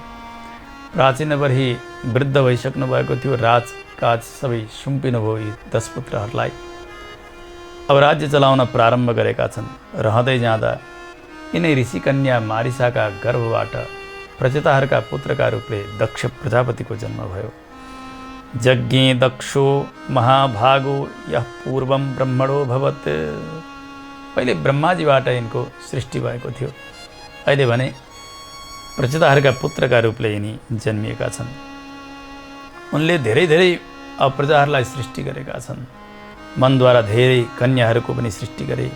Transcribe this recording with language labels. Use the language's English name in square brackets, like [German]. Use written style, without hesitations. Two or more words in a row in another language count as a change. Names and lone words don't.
[Nepali] प्राचीनभरि वृद्ध भइसक्नु भएको थियो, राजकाज सबै सुम्पिनुभयो यी 10 पुत्रहरूलाई। अब राज्य चलाउन प्रारम्भ गरेका छन्। रहँदै जाँदा यिनै ऋषिकन्या मारिसाका गर्भबाट प्रचेताहरूका पुत्रका रूपले दक्ष प्रजापतिको जन्म भयो। [Sanskrit] यज्ञे दक्षो महाभागो यः पूर्वं ब्रह्मणो भवत्। [Nepali] पहिले ब्रह्माजीबाट यिनको सृष्टि भएको थियो, अहिले भने प्रचेताहरूका पुत्रका रूपले यिनी जन्मिएका छन्। उनले धेरै प्रजाहरूलाई सृष्टि गरेका छन्। मनद्वारा धेरै कन्याहरूको पनि सृष्टि गरे।